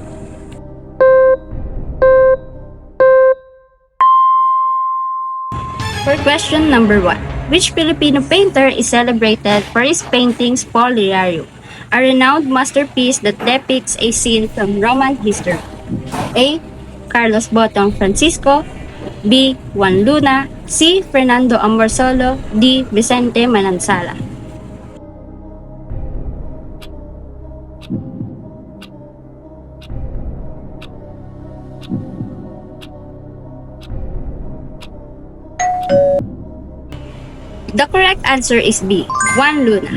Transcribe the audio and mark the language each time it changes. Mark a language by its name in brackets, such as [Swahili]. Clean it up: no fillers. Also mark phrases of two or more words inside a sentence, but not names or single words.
[English] For question number 1, which Filipino painter is celebrated for his painting Spolarium, a renowned masterpiece that depicts a scene from Roman history? A. Carlos Botong Francisco, B. Juan Luna, C. Fernando Amorsolo, D. Vicente Manansala. The correct answer is B. Juan Luna.